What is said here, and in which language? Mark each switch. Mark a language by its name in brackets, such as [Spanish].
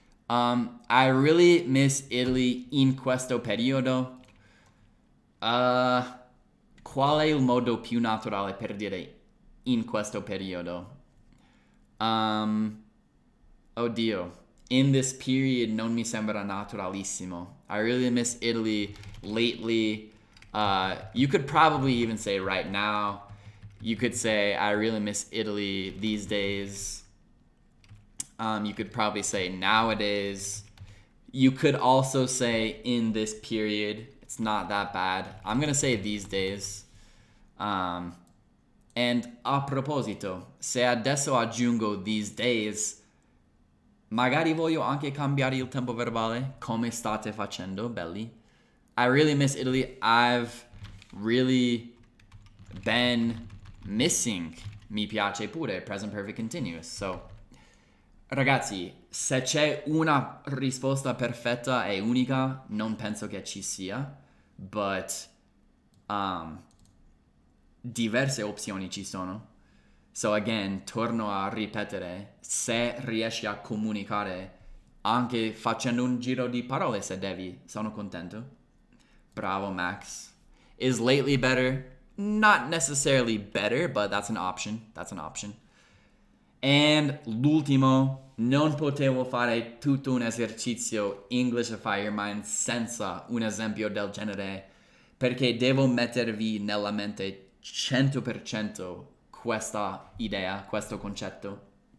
[English] I really miss Italy [Italian] in questo periodo. Qual è il modo più naturale per dire in questo periodo? Oddio. [English] In this period [Italian] non mi sembra naturalissimo. [English] I really miss Italy lately. You could probably even say right now. You could say I really miss Italy these days. You could probably say nowadays. You could also say in this period. It's not that bad. I'm gonna say these days. [Italian] And a proposito, se adesso aggiungo these days, magari voglio anche cambiare il tempo verbale. Come state facendo, belli? [English] I really miss Italy. I've really been missing. [Italian] Mi piace pure, present perfect continuous. So, ragazzi, se c'è una risposta perfetta e unica, non penso che ci sia. But, diverse opzioni ci sono. So again, torno a ripetere, se riesci a comunicare anche facendo un giro di parole se devi, sono contento. [English] Bravo, Max. Is lately better? Not necessarily better, but that's an option. That's an option. [Italian] And l'ultimo, non potevo fare tutto un esercizio Englishify your mind senza un esempio del genere, perché devo mettervi nella mente 100% questa idea, questo concetto.